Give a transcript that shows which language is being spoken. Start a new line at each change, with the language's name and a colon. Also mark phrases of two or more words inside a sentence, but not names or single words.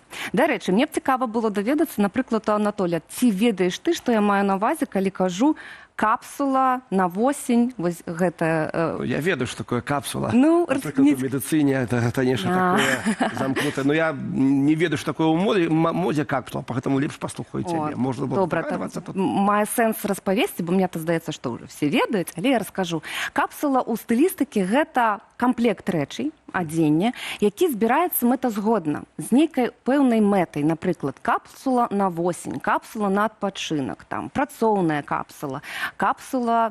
Belarusian: Дарэчы, мне б цікава было даведацца, напрыклад, у Анатолія, ці ведаеш ты, што я маю на ўвазе, калі кажу капсула на восень, вось гэта... Я ведаю, што такое капсула. Ну, напрыклад, у медыцыне это нешта такое замкнутае. Но я не ведаю, што такое ў моде капсула, поэтому лепш паслухаю цябе. Можна было парадавацца тут. Мае сэнс распавесці, бо мне то здаецца, што ўжо все ведаюць, але я раскажу. Капсула ў стылістыкі гэта камплект рэчай, адзення, які збіраецца мэтазгодна з нейкай пэўнай мэтай, напрыклад, капсула на восень, капсула на адпачынак, там працоўная капсула, капсула...